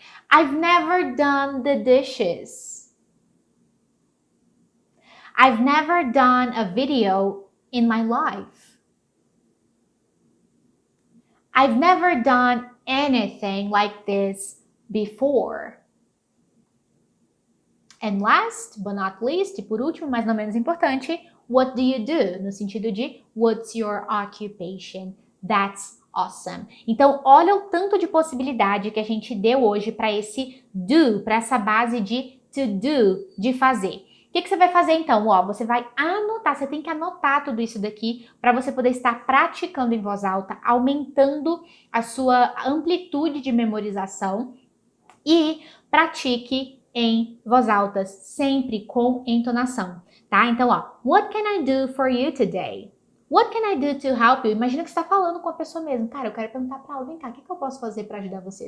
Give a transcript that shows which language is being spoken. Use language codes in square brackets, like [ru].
[en] I've never done the dishes. I've never done a video in my life. I've never done anything like this before. And last but not least, [pt] e por último, mas não menos importante, [en] what do you do? [pt] No sentido de [en] what's your occupation? That's awesome. [pt] Então, olha o tanto de possibilidade que a gente deu hoje para esse do, para essa base de to do, de fazer. O que você vai fazer então? Você vai anotar, você tem que anotar tudo isso daqui para você poder estar praticando em voz alta, aumentando a sua amplitude de memorização e pratique em voz alta, sempre com entonação, tá? Então, [en] what can I do for you today? What can I do to help you? [pt] Imagina que você está falando com a pessoa mesmo. Cara, eu quero perguntar para ela, vem cá, o que eu posso fazer para ajudar você?